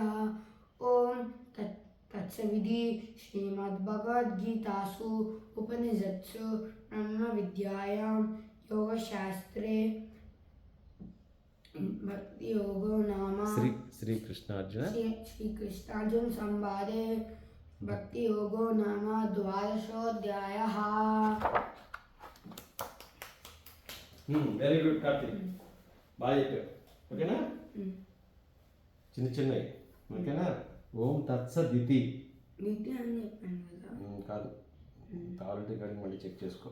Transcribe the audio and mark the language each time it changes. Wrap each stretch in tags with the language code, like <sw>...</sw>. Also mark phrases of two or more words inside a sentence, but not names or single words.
<sa>ॐ तत्सविति श्रीमद्भगवद्गीतासु उपनिषत्सु ब्रह्मविद्यायां योगशास्त्रे भक्तियोगो नाम श्रीकृष्णार्जुन संवादे भक्तियोगो नाम 12ोऽध्यायः.</sa> <en>very good</en> <te>కార్తీక్, బాగా చెప్పావు. ఓకేనా? చిన్న చిన్నవి ఓకేనా?</te> <sa>ఓం తత్సదితి</sa> <te>కాదు, కావాలంటే కానీ మళ్ళీ చెక్ చేసుకో.</te>